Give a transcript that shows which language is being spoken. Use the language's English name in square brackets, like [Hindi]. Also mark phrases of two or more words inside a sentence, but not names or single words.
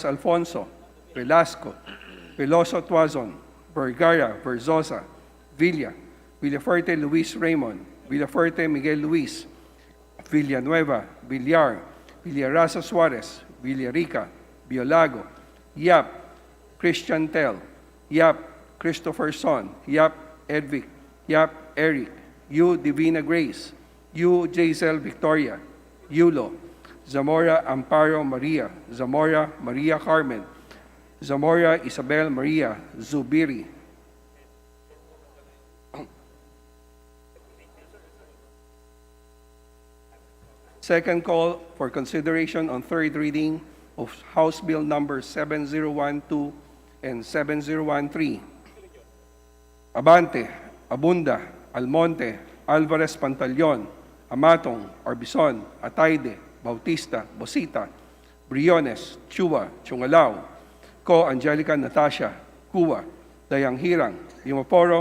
[English] Alfonso, Velasco, Veloso Tuazon, Vergara, Verzosa, Villa, Villafuerte Luis Raymond, Villafuerte Miguel Luis, Villanueva, Villar, Villarasa Suarez, Villarica, Biolago, Yap, Christian Tel, Yap, Christopher Son, Yap, Edvic, Yap, Eric, Yu Divina Grace, Yu Jaisel Victoria, Yulo, Zamora Amparo Maria, Zamora Maria Carmen, Zamora Isabel Maria, Zubiri. Second call for consideration on third reading of House Bill Number 7012 and 7013. Abante, Abunda, Almonte, Alvarez Pantaleon, Amatong, Orbison, Atayde, Bautista, Bosita, Briones, Chua, Chungalao, Ko Angelica Natasha, Kuwa, Dayang Hirang, Yumaporo